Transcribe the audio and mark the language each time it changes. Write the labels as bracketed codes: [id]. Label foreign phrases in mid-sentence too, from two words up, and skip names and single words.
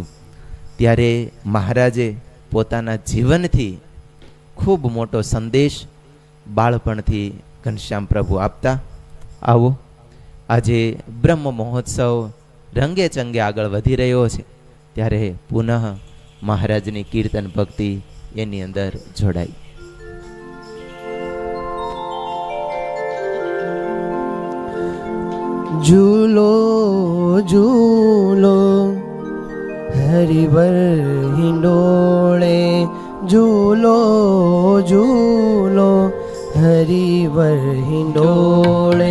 [gu] ત્યારે મહારાજે પોતાના જીવનથી ખૂબ મોટો સંદેશ બાળપણથી ઘનશ્યામ પ્રભુ આપતા। આવો આજે બ્રહ્મ મહોત્સવ રંગે ચંગે આગળ વધી રહ્યો છે, ત્યારે પુનઃ મહારાજની કીર્તન ભક્તિ એની અંદર જોડાઈ। [hi] झूलो झूलो हरिवर हिंडोले, झूलो झूलो हरिवर हिंडोले।